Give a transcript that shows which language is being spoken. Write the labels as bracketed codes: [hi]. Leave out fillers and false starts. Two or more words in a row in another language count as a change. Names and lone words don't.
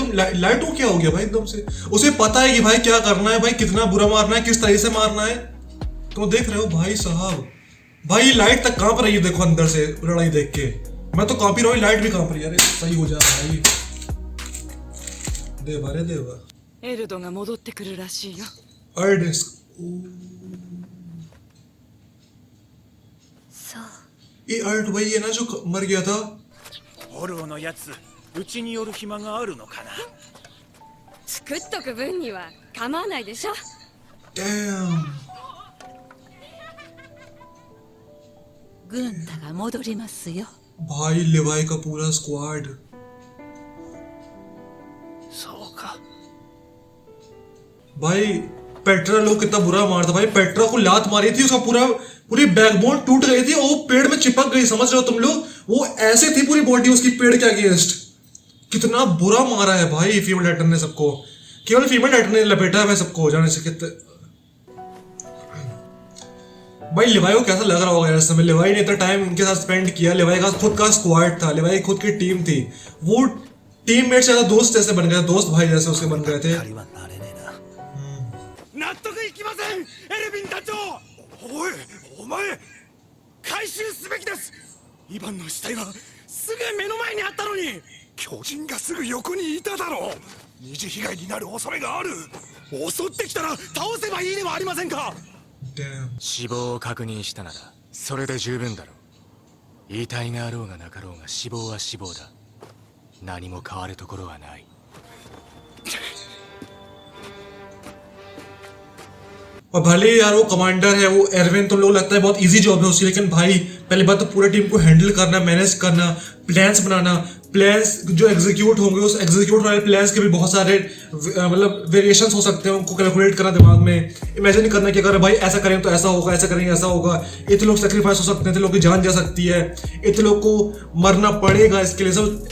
[hi] तुम लाइट हो क्या हो गया भाई एकदम से, उसे पता है कि भाई क्या करना है भाई, कितना बुरा मारना है, किस तरह से मारना है। तुम देख रहे हो भाई साहब, भाई लाइट तक कांप रही है, देखो अंदर से लड़ाई देख के मैं तो कांप ही रहा हूँ, लाइट भी कांप रही है। अरे सही हो जा भाई, देवा रे देवा। [ja] エルドが戻ってくるらしいよ。 अर्डिस そう [hi] ये अर्ड वही है ना जो मर गया था। [ja] オルオのやつ、うちに寄る暇があるのかな。作っとく分には構わないでしょ。 Damn 軍隊が戻りますよ。 [hi] भाई लिवाई का पूरा स्क्वाड। [ja] そうか。 [hi] भाई पेट्रा लोग कितना बुरा मारता भाई, पेट्रा को लात मारी थी, उसका पूरी बैकबोन टूट गई थी और वो पेड़ में चिपक गई, समझ रहे हो तुम लोग? वो ऐसे थी पूरी बॉडी उसकी पेड़ के अगेंस्ट। कितना बुरा मारा है भाई [en] female director [hi] ने सबको, केवल [en] female director [hi] ने लपेटा है सबको जाने से। कितने भाई लिवाई को कैसा लग रहा होगा यार इस समय? लिवाई ने इतना टाइम उनके साथ स्पेंड किया, लिवाई का खुद का स्क्वाड था, लिवाई खुद की टीम थी, वो टीममेट से ज्यादा दोस्त जैसे बन गए, दोस्त भाई जैसे उसके बन गए थे। [ja] 納得いきませんエレビン団長。おいお前回収すべきです。イバンの死体はすぐ目の前にあったのに。巨人がすぐ横にいただろう。二次被害になる恐れがある。襲ってきたら倒せばいいではありませんか。 Damn. 死亡を確認したならそれで十分だろう。遺体があろうがなかろうが死亡は死亡だ。何も変わるところはない。 [hi] और भले यार वो कमांडर है, वो एरविन, तुम लोग लगता है बहुत [en] easy job [hi] है उसकी, लेकिन भाई पहली बात तो पूरी टीम को हैंडल करना, मैनेज करना, प्लान्स बनाना, प्लान्स जो एग्जीक्यूट होंगे उस एग्जीक्यूट वाले प्लान्स के भी बहुत सारे मतलब वेरिएशंस हो सकते हैं, उनको कैलकुलेट करना दिमाग में, इमेजिन करना कि अगर भाई ऐसा करें तो ऐसा होगा, ऐसा करेंगे ऐसा होगा, इतने लोग सेक्रीफाइस हो सकते हैं, इतने लोग की जान जा सकती है, इतने लोग को मरना पड़ेगा इसके लिए सब।